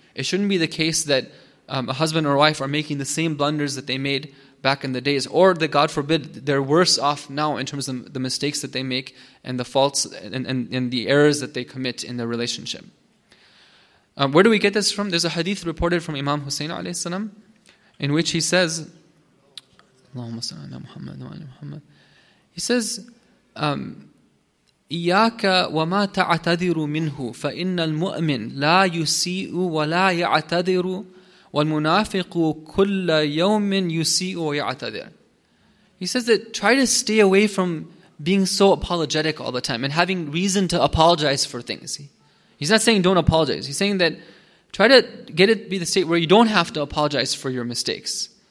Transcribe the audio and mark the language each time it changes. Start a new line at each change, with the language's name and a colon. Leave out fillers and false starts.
English: It shouldn't be the case that a husband or wife are making the same blunders that they made back in the days, or that, God forbid, they're worse off now in terms of the mistakes that they make and the faults and the errors that they commit in their relationship. Where do we get this from? There's a hadith reported from Imam Hussein alayhi salam, in which he says, Allahumma salli ala Muhammad wa ala Muhammad. He says,
Arabic: إياك وما تعتذر منه فإن المؤمن لا يسيء ولا يعتذر والمنافق كل يوم يسيء ويعتذر.
English: He says that try to stay away from being so apologetic all the time and having reason to apologize for things. He's not saying don't apologize. He's saying that try to get it be the state where you don't have to apologize for your mistakes.